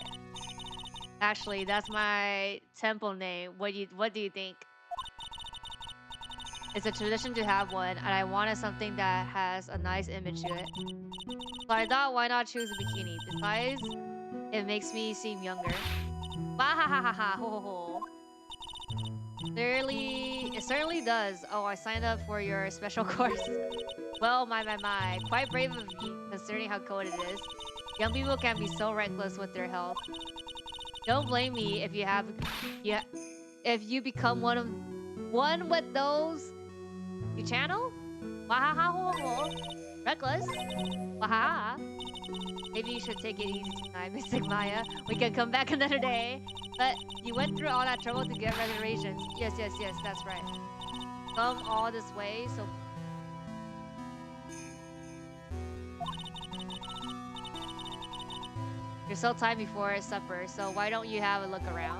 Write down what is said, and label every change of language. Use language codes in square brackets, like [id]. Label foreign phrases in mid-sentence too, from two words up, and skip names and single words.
[en] Actually, that's my temple name. What do you think? It's a tradition to have one, and I wanted something that has a nice image to it. So I thought, why not choose a bikini? Besides, it makes me seem younger. Wahahaha, ho ho ho. It certainly does. Oh, I signed up for your special course. Well, my. Quite brave of you, considering how cold it is. Young people can be so reckless with their health. Don't blame me if you become one with those. You channel? Wahaha ho ho. Reckless? Wahaha. Maybe you should take it easy tonight, Mystic Maya. We can come back another day. But you went through all that trouble to get reservations. Yes, that's right. Come all this way, so... You're so tired before supper, so why don't you have a look around?